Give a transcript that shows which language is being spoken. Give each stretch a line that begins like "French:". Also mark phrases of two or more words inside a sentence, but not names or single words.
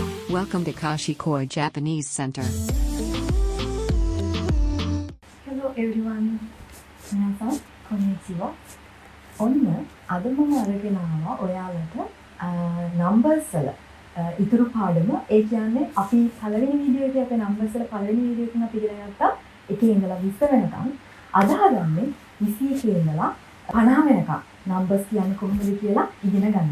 English: Welcome to Kashikoi Japanese Center. Hello everyone.
Japanese: 皆さんこんにちは.
Sinhala: ඔන්න අද මම අරගෙන ආවා ඔයාලට නම්බර්ස් වල ඉතුරු පාඩම. ඒ කියන්නේ අපි පළවෙනි වීඩියෝ එකේ අපේ නම්බර්ස් වල පළවෙනි වීඩියෝ එකෙන් අපි ඉගෙන ගත්තා 1 ඉඳලා 20 වෙනකම්. අද හදන්නේ 21 ඉඳලා 50 වෙනකම් නම්බර්ස් කියන්නේ කොහොමද කියලා ඉගෙන ගන්න.